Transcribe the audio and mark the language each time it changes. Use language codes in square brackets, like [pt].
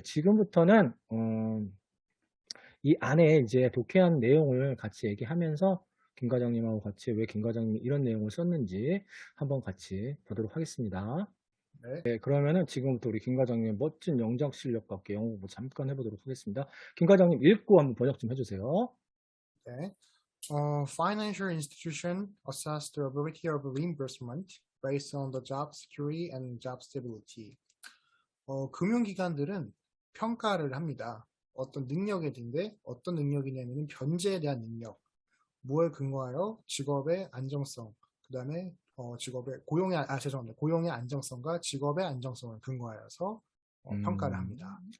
[ko] 지금부터는 이 안에 이제 독해한 내용을 같이 얘기하면서 김 과장님하고 같이 왜 김 과장님이 이런 내용을 썼는지 한번 같이 보도록 하겠습니다. 네. 네, 그러면은 지금부터 우리 김 과장님 멋진 영작 실력과 함께 영어 공부 잠깐 해보도록 하겠습니다. 김 과장님 읽고 한번 번역 좀 해주세요. 네. [en] Financial institution assess the ability of reimbursement based on the job security and job stability. [ko] 금융기관들은 평가를 합니다. 어떤 능력에 대해 어떤 능력이냐면 변제에 대한 능력, 무엇에 근거하여 직업의 안정성, 그 다음에 고용의 안정성과 직업의 안정성을 근거하여서 평가를 합니다.